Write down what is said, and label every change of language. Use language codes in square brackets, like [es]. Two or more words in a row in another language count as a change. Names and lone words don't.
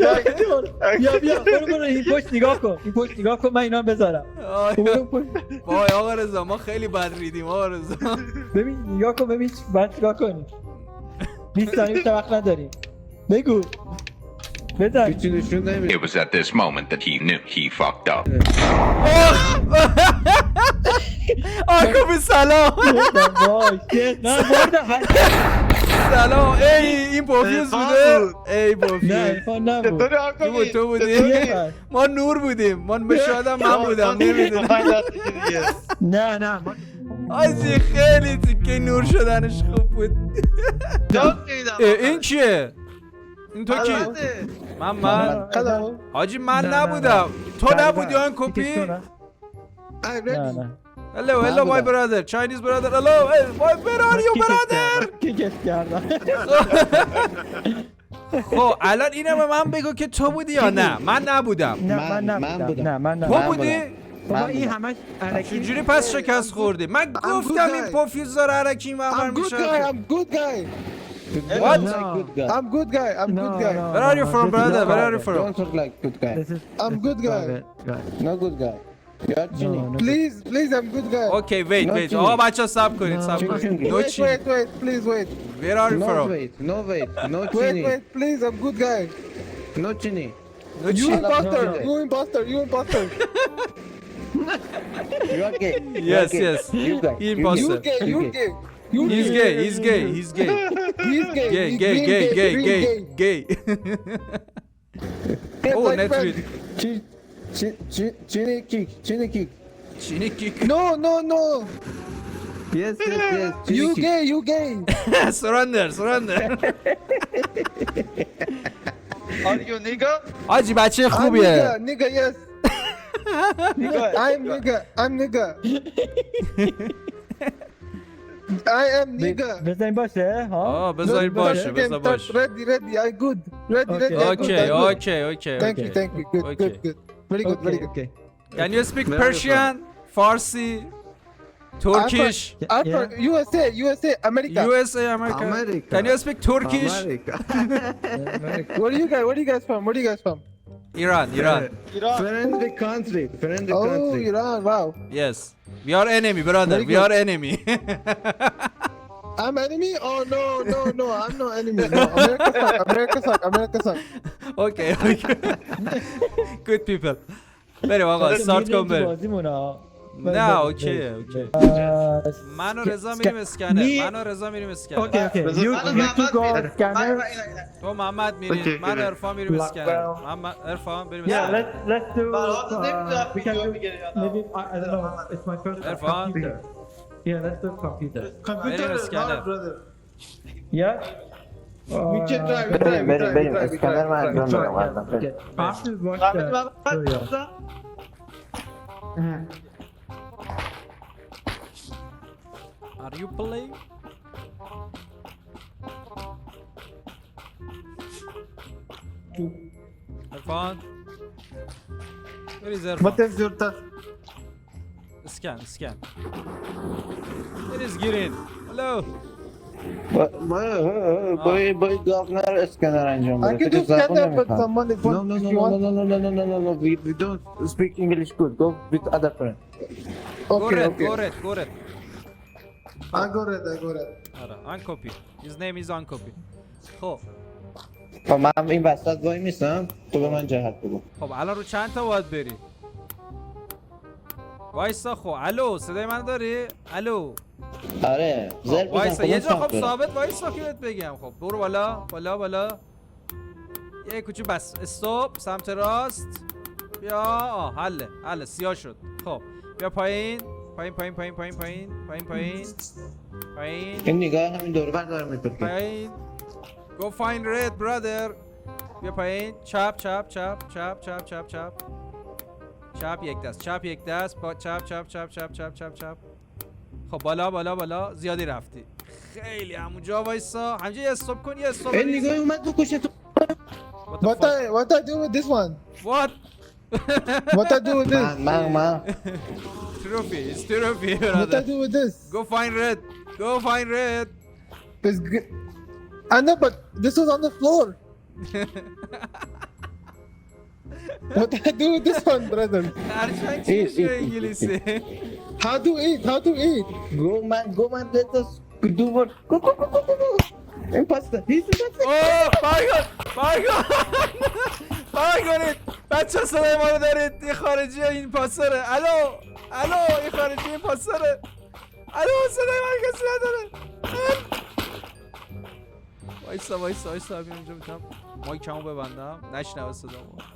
[fa] بیا برو این پشت نگاه کن من اینا بذارم. وای آقا رضا ما خیلی بد ریدیم آقا رضا. ببین نگاه کن ببین بعد چیکار کنیم. 20 ثانیه بیشتر وقت نداریم. بگو بزن. [en] It was at this moment that he knew he fucked up. [fa] آقا سلام. وای نه بردم. سلام این پوفیوز بوده. ای نه پوفیوز عرفان نبود. چطوری آقا تو بودی. ما نور بودیم من به شادم من بودم نمیدونم. نه آجی خیلی تیکه نور شدنش خوب بود. این کیه؟ این تو کی؟ من حاجی من نه، نبودم. تو نبودی آن کپی؟ نه [en] Hello my brother Chinese brother hello hey where are you brother. [fa] کیکش کردم. خب الان اینو به من بگو که تو بودی یا نه. من نبودم. نه من تو بودی؟ بابا این همش چجوری پس شکست خوردی؟ من گفتم این پوفیوز داره علکی معمر میشه. [en] I'm good guy. What? I'm good guy. Where are you from brother? Where are you from? Don't talk like good guy. I'm good guy. No good guy. You're cheating. no. Please, I'm good guy. Okay wait [fa] آقا بچه صبر کنید صبر کنید. [en] No Wait, cheating. please wait. Where are you from? No cheating. Wait, please, I'm good guy. No cheating. No You cheating. imposter. no. You imposter. You are gay. Yes You guy. He imposter. You gay. He's gay. He's gay. Gay. Oh Like net that. read. Chinny kick. Chini kick. No. Yes. You gay. Surrender. Are you nigga? [fa] آجی بچه [en] I'm [fa] خوبیه. [en] nigga, yes. I'm nigga. I am nigga. [fa] بزنیم باشه ها. بذارید باشه بذار باشه. [en] Ready. I good. Ready. Okay. Thank you. Good. Very good. Can you speak Persian, Farsi, Turkish, USA, America. USA, America? Can you speak Turkish? Where are you guys from? Iran. Friendly country. Oh, Iran. Wow. Yes. We are enemy, brother. Very We good. are enemy. I'm enemy? Oh no. I'm no enemy. No, America suck. Okay. Good people. [fa] بریم آقا start کن بریم. نه اوکی. من و رضا میریم اسکنر. اوکی. [en] You to go scanner. [fa] تو محمد میریم. من و عرفان میریم اسکنر. محمد عرفان بریم [en] Yeah, [fa] اسکنر. [en] let's do. We can do. Maybe I don't know. It's my first Irfan. computer. Yeah, let's do computer. [fa] بریم اسکنر. [en] Yeah. We can try. [fa] بریم اسکنر من انجام میدم ازم. [en] Okay. After watch the video. Are you playing? Irfan. Where is Irfan? What is your task? Scan. Where is Girin? Hello. [fa] باید گاغنر اسکنر انجام [en] I [fa] بده. [en] can do scanner, but someone if you want. No. We don't speak English good. Go with other friend. Go red. I go red. آره uncopy. His name is uncopy. خب [fa] خب من این وسط وای میستم تو به من جهت بگو. خب الان رو چند تا باید بری؟ وایسا خب الو صدای من داری؟ الو آره زر بزن. وایسا یه جا خب کدوم سمت ثابت وایسا که بهت بگم. خب برو بالا یه کوچو بس استاپ سمت راست بیا. حله سیاه شد. خب بیا پایین. این نگاه همین دور بر داره میپرکه. پایین. [en] Go find red brother. [fa] بیا پایین. چپ یک دست با چپ. خب بالا زیادی رفتی. خیلی همونجا وایسا همینجا یه استاپ کن یه استاپ این نگاه اومد بکشه تو. [en] What I do with this one? What? What I do with this? [fa] من [en] Trophy, it's trophy, What I brother. do with this? Go find red. Go find red. It's good. I know, but this was on the floor. What I do with this one, brother? [fa] هرچند چیشه انگلیسی. [en] How to eat? How to eat? go man let us do what go imposter he's imposter [fa] اوه باگونید بچه صدای ما رو دارید این خارجی این پاسره الو این خارجی این پاسره الو صدای من کسی نداره وایسا همین اونجا میتونم مایکمو ببندم نشنوه صدامو